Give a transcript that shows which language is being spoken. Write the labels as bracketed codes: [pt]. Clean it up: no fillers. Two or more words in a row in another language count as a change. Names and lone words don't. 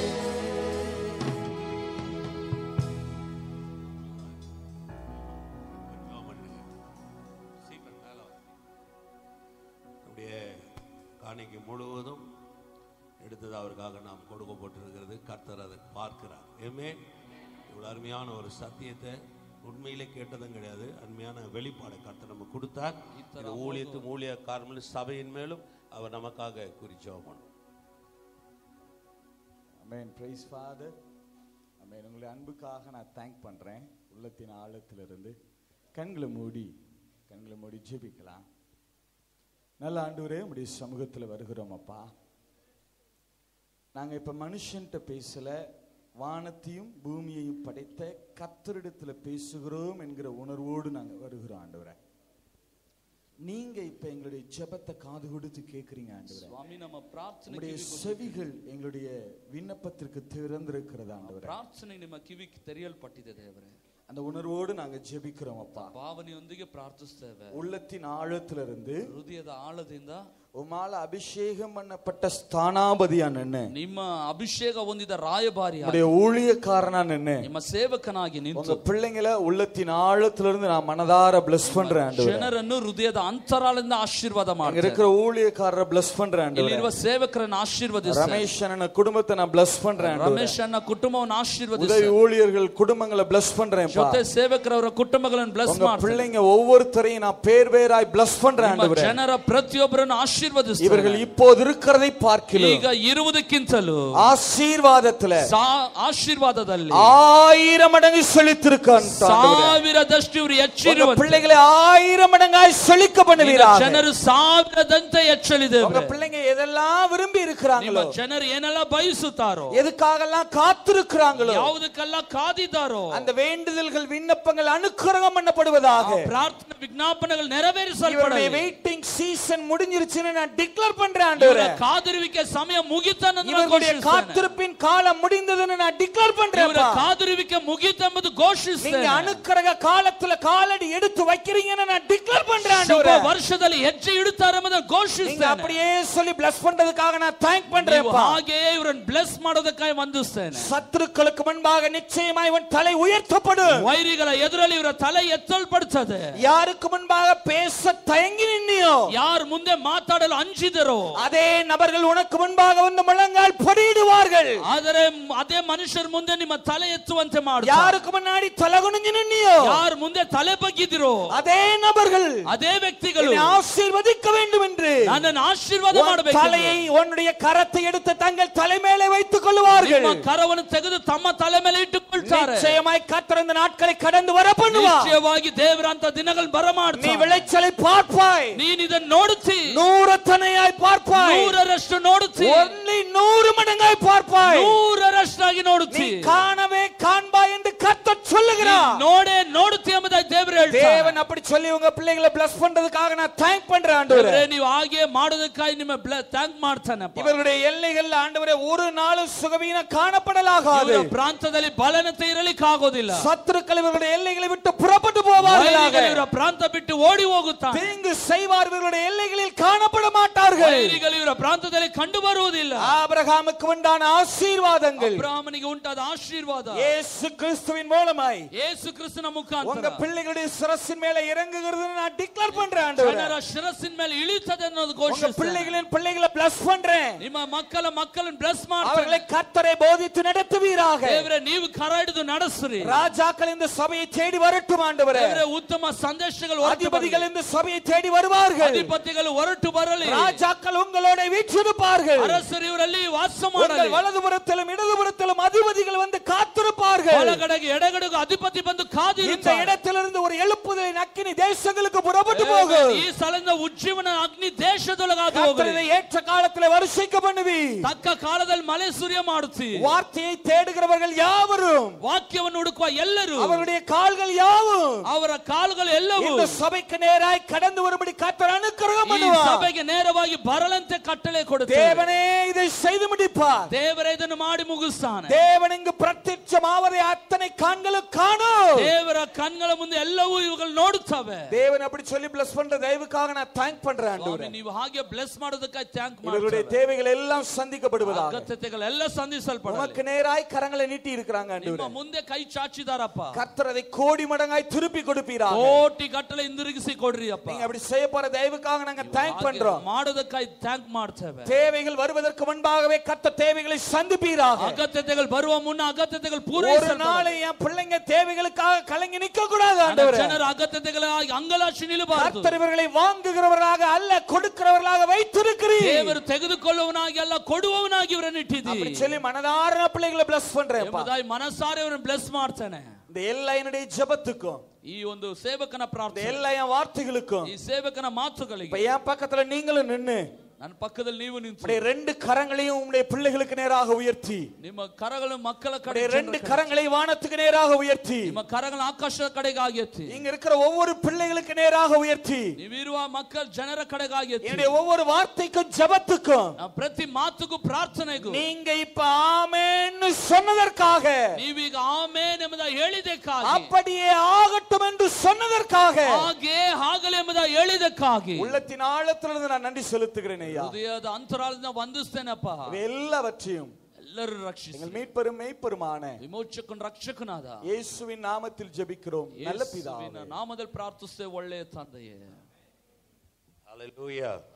[ta] நம்முடைய காணிக்கை முழுவதும் எடுத்தது அவருக்காக நாம் கொடுக்கப்பட்டிருக்கிறது. கர்த்தர் அதை பார்க்கிறார். ஆமென். இவ்வளவு அருமையான ஒரு சத்தியத்தை உண்மையிலே கேட்டதும் கிடையாது, அருமையான வெளிப்பாடை கர்த்தர் நமக்கு கொடுத்தார். இந்த ஊழியக்காரர்கள் சபையின் மேலும் அவர் நமக்காக குறிச்சோம் பண்ணும். [en] Amen. Praise Father. Amen. [ta] உங்களுடைய அன்புக்காக நான் தேங்க் பண்றேன் உள்ளத்தின் ஆழத்திலிருந்து. கண்களை மூடி ஜெபிக்கலாம். நல்ல ஆண்டவரே, உம்முடைய சமூகத்தில் வருகிறோம் அப்பா. நாங்க இப்ப மனுஷன்ட்ட பேசல, வானத்தையும் பூமியையும் படைத்த கர்த்தரிடத்துல பேசுகிறோம் என்கிற உணர்வோடு நாங்க வருகிறோம் ஆண்டவரே. நீங்க இப்ப எங்களுடைய ஜெபத்தை காது கொடுத்து கேக்குறீங்க ஆண்டவரே. சுவாமி, நம்ம பிரார்த்தனை உம்முடைய செவிகள் எங்களுடைய விண்ணப்பத்திற்கு திறந்திருக்கிறது ஆண்டவரே. [kn] ಪ್ರಾರ್ಥನೆ ನಿಮ್ಮ ಕಿವಿಗೆ ತೆರೆಯಲ್ಪಟ್ಟಿದೆ ದೇವರೇ. [ta] அந்த உணர்வோடு நாங்க ஜெபிக்கிறோம் அப்பா. [kn] ಭಾವನೆಯೊಂದಿಗೆ ಪ್ರಾರ್ಥಿಸ್ತೇವೆ. [ta] உள்ளத்தின் ஆழத்திலிருந்து, [kn] ಹೃದಯದ ಆಳದಿಂದ [ta] உம்மால அபிஷேகம் பண்ணப்பட்ட ஸ்தானாபதியா நின்னு, [kn] ನಿಮ್ಮ ಅಭಿಷೇಕ ಹೊಂದಿದ ರಾಯಭಾರಿಯಾಗಿ, [ta] உம்முடைய ஊழியக்காரனா நின்னு, [kn] ನಿಮ್ಮ ಸೇವಕನಾಗಿ [ta] உங்க [kn] ನಿಂತು [ta] பிள்ளைங்களை உள்ளத்தின் ஆழத்திலிருந்து நான் மனதார bless பண்றேன் ஆண்டவரே. [kn] ಜನರನ್ನು ಹೃದಯದ ಅಂತರಾಳದಿಂದ ಆಶೀರ್ವಾದ [ta] அங்க [kn] ಮಾಡ್ತೇನೆ. [ta] இருக்கிற ஊழியக்காரரை bless பண்றேன் ஆண்டவரே. [kn] ಇಲ್ಲಿರುವ ಸೇವಕರನ್ನು ಆಶೀರ್ವದಿಸಿ. [ta] ரமேஷ் அண்ணன குடும்பத்தை நான் bless பண்றேன் ஆண்டவரே. [kn] ರಮೇಶ್ ಅಣ್ಣ ಕುಟುಂಬವನ್ನು ಆಶೀರ್ವದಿಸಿ. [ta] உதவி ஊழியர்கள் குடும்பங்களை bless பண்றேன் பா. [kn] ಜೊತೆ ಸೇವಕರವರ ಕುಟುಂಬಗಳನ್ನು bless [ta] உங்க [kn] ಮಾಡ್ತೇನೆ. [ta] பிள்ளைங்க ஒவ்வொருத்தரையும் நான் பேர் பேராய் bless பண்றேன் ஆண்டவரே. [kn] ಜನರ ಪ್ರತಿಯೊಬ್ಬರನ್ನು ಆಶೀರ್ವದಿಸಿ. [ta] இவர்கள் இப்போது இருக்கிறதை பார்க்கிறோம். [kn] ಈಗ ಇರುವುದಕ್ಕಿಂತಲೂ [ta] ஆசீர்வாதத்துல [kn] ಆಶೀರ್ವಾದದಲ್ಲಿ [ta] 1000 மடங்கு செழித்திருக்கான். [kn] 1000ದಷ್ಟು ಇವರು ಹೆಚ್ಚಿರುವಂತೆ [ta] பிள்ளைகளை 1000 மடங்காய் செழிக்க பண்ணுவீராக. [kn] ಜನರು 1000ದಂತೆ ಹೆಚ್ಚಲಿದೆ. [ta] உங்க பிள்ளைங்க எதெல்லாம் விரும்பி இருக்கிறாங்களோ, [kn] ಜನರು ಏನೆಲ್ಲ ಬಯಸುತ್ತಾರೋ, [ta] எதுக்காகலாம் காத்திருக்கிறாங்களோ, [kn] ಯಾವುದಕ್ಕೆಲ್ಲ ಕಾದಿದ್ದಾರೋ, [ta] அந்த வேண்டுதல்கள் விண்ணப்பங்கள் அனுக்கிரகம் பண்ணப்படுவதாக. [kn] ಪ್ರಾರ್ಥನೆ ವಿಜ್ಞಾಪನೆಗಳು ನೆರವೇರಿಸಲ್ಪಡಲಿ. [en] waiting season [ta] முடிஞ்சிருச்சுன்னு நான் டிக்ளேர் பண்றேன் ஆண்டவரே. [kn] ಕಾದಿರುವಿಕೆ ಸಮಯ ಮುಗಿತನೆಂದು ನಾನು [ta] இவருடைய [kn] ಘೋಷಿಸುತ್ತೇನೆ. [ta] காத்திருப்பின் காலம் முடிந்ததுன்னு நான் டிக்ளேர் பண்றேன். [kn] ಇವರ ಕಾದಿರುವಿಕೆ ಮುಗಿತೆಂಬುದು ಘೋಷಿಸುತ್ತೇನೆ. [ta] நீங்க அனுக்கிரக காலத்துல காலடி எடுத்து வைக்கிறீங்கன்னு நான் டிக்ளேர் பண்றேன் [kn] ಶುಭ [ta] ஆண்டவரே. [kn] ವರ್ಷದಲ್ಲಿ ಹೆಜ್ಜೆ ಇಡುತ್ತಾರೆ ಎಂಬುದನ್ನು [ta] நீங்க [kn] ಘೋಷಿಸುತ್ತೇನೆ. [ta] அப்படியே சொல்லி bless பண்றதுக்காக நான் thank பண்றேன். [kn] ಹಾಗೆ ಇವರನ್ನು ಬ್ಲೆಸ್ ಮಾಡೋದಕ್ಕಾಗಿ ವಂದಿಸುತ್ತೇನೆ. [ta] சத்துருக்களுக்கு முன்பாக நிச்சயமாய் இவன் தலை உயர்த்தப்படும். [kn] ವೈರಿಗಳ ಎದುರಲ್ಲಿ ಇವರ ತಲೆ ಎತ್ತಲ್ಪಡುತ್ತದೆ. [ta] யாருக்கு முன்பாக பேச தயங்கி நின்னியோ, [kn] ಯಾರು ಮುಂದೆ ಮಾತಾಡಲು ಅಂಜಿದರೋ, [ta] அதே நபர்கள் உனக்கு முன்பாக வந்து முழங்கால் படியிடுவார்கள். [kn] ಆದರೆ ಅದೇ ಮನುಷ್ಯರ ಮುಂದೆ ನಿಮ್ಮ ತಲೆ ಎತ್ತುವಂತೆ ಮಾಡುತ್ತಾರೆ. [ta] யாருக்கு முன்னாடி தலகுனிஞ்சு நின்னியோ, [kn] ಯಾರು ಮುಂದೆ ತಲೆ ಬಗ್ಗಿದಿರೋ, [ta] அதே நபர்கள் [kn] ಅದೇ ವ್ಯಕ್ತಿಗಳು [ta] என்னை ஆசீர்வதிக்க வேண்டும் என்று [kn] ನನ್ನನ್ನು ಆಶೀರ್ವಾದ [ta] உன் [kn] ಮಾಡಬೇಕು. [ta] தலையை உன்னுடைய கரத்தை எடுத்து தங்கள் தலை மேலே வைத்துக் கொள்வார்கள். [kn] ನಿಮ್ಮ ಕರವನ್ನು ತೆಗೆದು ತಮ್ಮ ತಲೆ ಮೇಲೆ ಇಟ್ಟುಕೊಳ್ತಾರೆ. [ta] நிச்சயமாய் கர்த்தர் இந்த நாட்களை கடந்து வர பண்ணுவார். [kn] ನಿಶ್ಚಯವಾಗಿ ದೇವರ ಅಂತ ದಿನಗಳು [ta] நீ [kn] ಬರಮಾಡ್ತಾನೆ. [ta] விளைச்சலை பார்ப்பாய், [kn] ನೀನು ಇದನ್ನು ನೋಡುತ್ತಿ, [ta] நூறத்தனையாய் பார்ப்பாய், [kn] 100ರಷ್ಟು ನೋಡುತ್ತಿ, [ta] only 100 மடங்காய் பார்ப்பாய். [kn] 100ರಷ್ಟಾಗಿ [ta] நீ [kn] ನೋಡುತ್ತಿ. [ta] காணவே காண்பாய் என்று கர்த்தர் சொல்லுகிறார். [kn] ನೋಡೇ ನೋಡುತ್ತಿ ಎಂಬುದಾಗಿ ದೇವರು ಹೇಳ್ತಾರೆ. [ta] தேவன் அப்படி சொல்லி உங்க பிள்ளைகளை bless பண்றதுக்காக நான் thank பண்றேன் ஆண்டவரே. [kn] ದೇವರೇ, ನೀವು ಹಾಗೆ ಮಾಡೋದಕ್ಕಾಗಿ ನಿಮ್ಮ ಥ್ಯಾಂಕ್ ಮಾಡ್ತಾನಪ್ಪ. [ta] இவர்களுடைய எல்லைகள் ஆண்டவரே ஒரு நாளும் சுகவீனம் காணப்படலாகாது. [kn] ಇವರ ಪ್ರಾಂತದಲ್ಲಿ ಬಲನತೆ ಇರಲಿಕ್ಕೆ ಆಗೋದಿಲ್ಲ. [ta] சத்துருக்கள் இவர்களுடைய எல்லைகளை விட்டு புறப்பட்டு போவார்களாக. [kn] ಇವರ ಪ್ರಾಂತ ಬಿಟ್ಟು ಓಡಿ ಹೋಗುತ್ತಾರೆ. [ta] தீங்கு செய்வார் இவர்களுடைய எல்லைகளில் காணப்பட மாட்டார்கள். [kn] ವೈರಿಗಳು ಇವರ ಪ್ರಾಂತದಲ್ಲಿ ಕಂಡು ಬರುವುದಿಲ್ಲ. [ta] ஆபிரகாமுக்கு உண்டான ஆசீர்வாதங்கள் [kn] ಅಬ್ರಹಾಮನಿಗೆ ಉಂಟಾದ ಆಶೀರ್ವಾದ [ta] இயேசு கிறிஸ்துவின் மூலமாய் [kn] ಯೇಸು ಕ್ರಿಸ್ತನ [ta] உங்க [kn] ಮುಖಾಂತರ [ta] பிள்ளைகளுடைய சிரசின் மேல இறங்குகிறதுன்னு நான் டிக்ளேர் பண்றேன் ஆண்டவரே. [kn] ಜನರ ಶಿರಸ್ಸಿನ ಮೇಲೆ ಇಳಿಯುತ್ತದೆ ಅನ್ನೋದು [ta] உங்க [kn] ಘೋಷಿಸುತ್ತೇನೆ. [ta] பிள்ளைகளின் பிள்ளைகளை bless பண்றேன். [kn] ನಿಮ್ಮ ಮಕ್ಕಳನ್ನು ಬ್ಲೆಸ್ [ta] அவர்களை [kn] ಮಾಡ್ತಾರೆ. [ta] கர்த்தரை போதித்து நடத்துவீராக. [kn] ದೇವರೇ, ನೀವು ಕರ ಹಿಡಿದು ನಡೆಸ್ರಿ. [ta] ராஜாக்கள் இந்த சபையை தேடி வரட்டும் ஆண்டவரே. [kn] ದೇವರೇ, ಉತ್ತಮ ಸಂದೇಶಗಳು ಹೊರಟು ಬರಲಿ. [ta] அதிபதிகள் இந்த சபையை தேடி வருவார்கள். [kn] ಅಧಿಪತಿಗಳು ಹೊರಟು ಬರಲಿ. [ta] ராஜாக்கள் உங்களோட வீற்றிருப்பார்கள். [kn] ಅರಸರು ಇವರಲ್ಲಿ ವಾಸ [ta] உங்கள் [kn] ಮಾಡಲಿ. [ta] வலதுபுறத்திலும் இடதுபுறத்திலும் அதிபதிகள் வந்து காத்திருப்பார்கள். [kn] ಬಲಗಡೆಗೆ ಎಡಗಡೆಗೂ ಅಧಿಪತಿ ಬಂದು [ta] இந்த [kn] ಕಾದಿರುತ್ತಾರೆ. [ta] இடத்திலிருந்து ஒரு எழுப்புதலின் அக்கினி தேசங்களுக்கு புறப்பட்டு போகும். [kn] ಈ ಸ್ಥಳದಿಂದ ಉಜ್ಜೀವನ ಅಗ್ನಿ ದೇಶದೊಳಗಾದು [ta] கர்த்தர் [kn] ಹೋಗಲಿ. [ta] இதை ஏற்ற காலத்திலே வருஷிக்க பண்ணுவி. [kn] ತಕ್ಕ ಕಾಲದಲ್ಲಿ ಮಳೆ ಸುರಿಯ ಮಾಡುತ್ತಿ. [ta] வார்த்தையை தேடுகிறவர்கள் யாவரும், [kn] ವಾಕ್ಯವನ್ನು ಹುಡುಕುವ ಎಲ್ಲರೂ, [ta] அவருடைய கால்கள் யாவும் [kn] ಅವರ ಕಾಲುಗಳು ಎಲ್ಲವೂ [ta] இந்த சபைக்கு நேராய் கடந்து வரும்படி கர்த்தர் அனுக்கிரகம் [kn] ಈ [ta] பண்ணுவார். [kn] ಸಭೆಗೆ ನೇರವಾಗಿ ಬರಲಂತೆ ಕಟ್ಟಳೆ ಕೊಡುತ್ತಾರೆ. [ta] தேவனே இதை செய்து முடிப்பார். [kn] ದೇವರೇ ಇದನ್ನು ಮಾಡಿ ಮುಗಿಸ್ತಾನೆ. [ta] தேவன் இங்கு பிரத்யட்சமாவதை அத்தனை கண்களும் காணும். [kn] ದೇವರ ಕಣ್ಗಳ ಮುಂದೆ ಎಲ್ಲವೂ ಇವುಗಳು ನೋಡುತ್ತವೆ. [ta] தேவன் அப்படி சொல்லி bless பண்ற தயவுக்காக நான் thank பண்றேன் ஆண்டவரே. [kn] ನೀವು ಹಾಗೆ ಬ್ಲೆಸ್ ಮಾಡೋದಕ್ಕಾಗಿ ಥ್ಯಾಂಕ್ [ta] இவர்களுடைய [kn] ಮಾಡ್ತಾರೆ. [ta] தேவைகள் எல்லாம் சந்திக்கப்படுவதாக [kn] ಅಗತ್ಯತೆಗಳೆಲ್ಲ ಸಂಧಿಸಲ್ಪಡಲಿ. [ta] உமக்கு நேராய் கரங்களை நீட்டி இருக்கிறாங்க [kn] ನಿಮ್ಮ [ta] ஆண்டவரே. [kn] ಮುಂದೆ ಕೈ ಚಾಚಿದಾರಪ್ಪ. [ta] கர்த்தர் அதை கோடி மடங்காய் திருப்பி கொடுப்பீராக. [kn] ಕೋಟಿ ಗಟ್ಟಲೆ ಹಿಂದಿರುಗಿಸಿ ಕೊಡ್ರಿ ಅಪ್ಪ. [ta] நீங்க அப்படி செய்ய போற தயவுக்காக நாங்க thank பண்றோம். [kn] ಮಾಡೋದಕ್ಕಾಗಿ ಥ್ಯಾಂಕ್ ಮಾಡ್ತೇವೆ. [ta] தேவைகள் வருவதற்கு முன்பாகவே கர்த்தர் தேவைகளை சந்திப்பீராக. [kn] ಅಗತ್ಯತೆಗಳು ಬರುವ ಮುನ್ನ ಅಗತ್ಯತೆಗಳು [ta] ஒரு [kn] ಪೂರೈಸಲ್ಪಡಲಿ. [ta] நாள் என் பிள்ளைங்க தேவைகளுக்காக கலங்கி நிக்க கூடாது ஆண்டவரே. [kn] ಜನರ ಅಗತ್ಯತೆಗಳಾಗಿ ಅಂಗಲಾಚಿ ನಿಲ್ಲಬಾರದು. [ta] கர்த்தர் இவர்களை வாங்குகிறவராக அல்ல கொடுக்கிறவர்களாக வைத்திருக்கிறீர். [kn] ದೇವರು ತೆಗೆದುಕೊಳ್ಳುವವನಾಗಿ ಅಲ್ಲ ಕೊಡುವವನಾಗಿ ಇವರನ್ನು ಇಟ್ಟಿದ್ದೀರಿ. [ta] அப்படி சொல்லி மனதார பிள்ளைகளை bless பண்றேன். [kn] ಎಂಬುದಾಗಿ ಮನಸಾರೆ ಅವರನ್ನು ಬ್ಲೆಸ್ ಮಾಡ್ತಾನೆ. [ta] இந்த எல்லா என்னுடைய ஜெபத்துக்கும், [kn] ಈ ಒಂದು ಸೇವಕನ [ta] இந்த [kn] ಪ್ರಾರ್ಥನೆ, [ta] எல்லா என் வார்த்தைகளுக்கும் [kn] ಈ ಸೇವಕನ ಮಾತುಗಳಿಗೆ [ta] இப்ப என் பக்கத்துல நீங்களும் நின்னு [kn] ನನ್ನ ಪಕ್ಕದಲ್ಲಿ ನೀವು ನಿಂತು [ta] உடைய ரெண்டு கரங்களையும் உம்முடைய பிள்ளைகளுக்கு நேராக உயர்த்தி, [kn] ನಿಮ್ಮ ಕರಗಳು ಮಕ್ಕಳ ಕಡೆ, [ta] உடைய ரெண்டு கரங்களை வானத்துக்கு நேராக உயர்த்தி, [kn] ನಿಮ್ಮ ಕರಗಳು ಆಕಾಶದ ಕಡೆಗಾಗಿ ಎತ್ತಿ, [ta] இங்க இருக்கிற ஒவ்வொரு பிள்ளைகளுக்கு நேராக உயர்த்தி, [kn] ನೀವಿರುವ ಮಕ್ಕಳ ಜನರ ಕಡೆಗಾಗಿ ಎತ್ತಿ, [ta] என்னுடைய ஒவ்வொரு வார்த்தைக்கும் ஜெபத்துக்கும் [kn] ಪ್ರತಿ ಮಾತುಗೂ ಪ್ರಾರ್ಥನೆಗೂ [ta] நீங்க இப்ப ஆமென்னு சொன்னதற்காக, [kn] ನೀವೀಗ ಆಮೇನ್ ಎಂಬುದಾಗಿ ಹೇಳಿದಕ್ಕಾಗಿ, [ta] அப்படியே ஆகட்டும் என்று சொன்னதற்காக, [kn] ಹಾಗೆ ಆಗಲಿ ಎಂಬುದಾಗಿ ಹೇಳಿದಕ್ಕಾಗಿ [ta] உள்ளத்தின் ஆழத்திலிருந்து நான் நன்றி செலுத்துகிறேன் ஐயா. [kn] ಹೃದಯದ ಅಂತರಾಳದಿಂದ ವಂದಿಸ್ತೇನಪ್ಪ. [ta] எல்லாவற்றையும் [kn] ಎಲ್ಲರೂ ರಕ್ಷಿಸಿ [ta] எங்கள் மீட்பெரும் மெய்ப்பெருமான [kn] ವಿಮೋಚಕನ ರಕ್ಷಕನಾದ [ta] இயேசுவின் நாமத்தில் ஜெபிக்கிறோம் நல்ல பிதாவே. [kn] ಯೇಸುವಿನ ನಾಮದಲ್ಲಿ ಪ್ರಾರ್ಥಿಸುತ್ತೇವೆ ಒಳ್ಳೆಯ ತಂದೆಯೇ. Hallelujah.